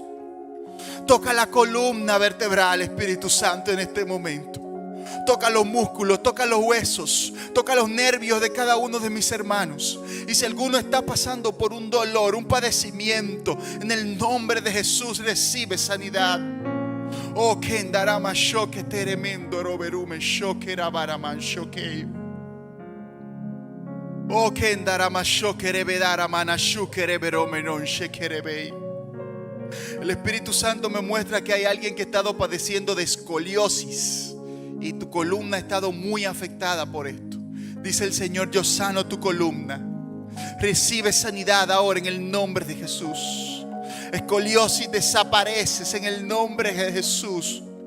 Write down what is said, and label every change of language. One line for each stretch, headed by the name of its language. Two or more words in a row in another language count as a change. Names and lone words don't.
Spanish: Toca la columna vertebral, Espíritu Santo, en este momento. Toca los músculos, toca los huesos, toca los nervios de cada uno de mis hermanos. Y si alguno está pasando por un dolor, un padecimiento, en el nombre de Jesús recibe sanidad. Oh, que endarama shoke tremendo roberume shoke rabaraman shoke. Oh, que endarama shoke rebedara manashuke reberome non shekerebei. El Espíritu Santo me muestra que hay alguien que ha estado padeciendo de escoliosis y tu columna ha estado muy afectada por esto. Dice el Señor, yo sano tu columna. Recibe sanidad ahora en el nombre de Jesús. Escoliosis desapareces en el nombre de Jesús.